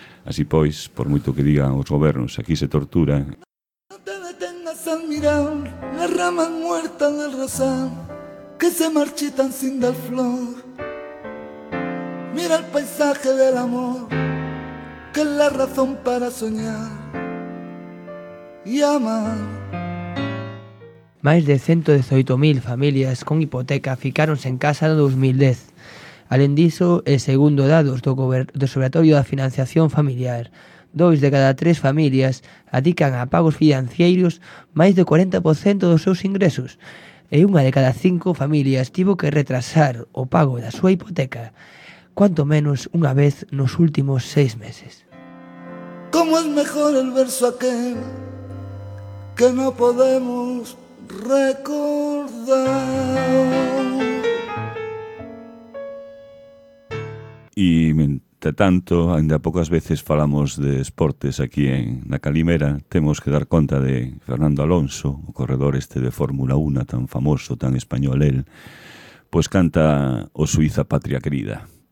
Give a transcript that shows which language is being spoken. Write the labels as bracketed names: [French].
[Galician] Así pois, por moito que digan os gobernos, aquí se tortura. [Spanish] No te detengas al mirar las ramas muertas del rosal que se marchitan sin dar flor. Mira el paisaje del amor que es la razón para soñar y amar. [Galician] Máis de 118.000 familias con hipoteca ficáronse en casa en 2010. Alén diso, e segundo dados do Observatorio da Financiación Familiar, 2 de cada 3 familias adican a pagos financieiros máis do 40% dos seus ingresos, e unha de cada 5 familias tivo que retrasar o pago da súa hipoteca. cuanto menos unha vez nos últimos 6 meses. [Spanish] Como es mejor el verso aquel que no podemos recordar. Y mientras tanto, ainda pocas veces [Galician] falamos de esportes [Spanish] aquí en la Calimera, tenemos que dar cuenta de Fernando Alonso, [Galician] o corredor este [Spanish] de Fórmula 1, tan famoso, tan español él, pues canta O Suiza Patria Querida.